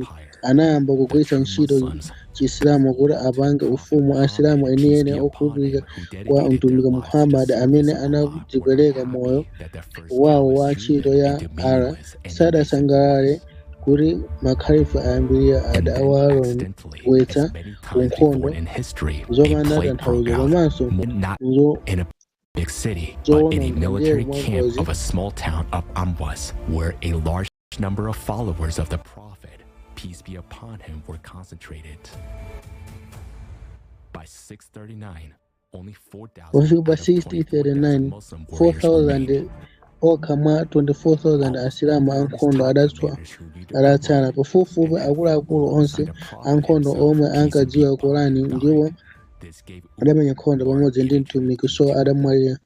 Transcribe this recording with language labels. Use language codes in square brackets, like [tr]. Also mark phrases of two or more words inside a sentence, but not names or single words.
[ny] Anayamba kugwiritsa ntchito Chisilamu kuti apange ufumu Asilamu enieni okhulupirika kwa mtumiki Muhammad amene anadzipereka moyo wawo wa ntchito ya Allah. Sadasangalale kuti makhalifa ayambirira adawalowetsa ku nkhondo zopanda tanthauzo komanso [en] big city, but in a military camp of a small town of Amwas, where a large number of followers of the Prophet, peace be upon him, were concentrated. By 639, only 4,000 [ny] kufika pa 6039 4,000 okha mwa 24,000 asilamu ankhondo adatsala. Pafupifupi akuluakulu onse ankhondo omwe ankadziwa Qur'an ndiwo adamenya nkhondo pamodzi ndi mtumiki, so adamwalira.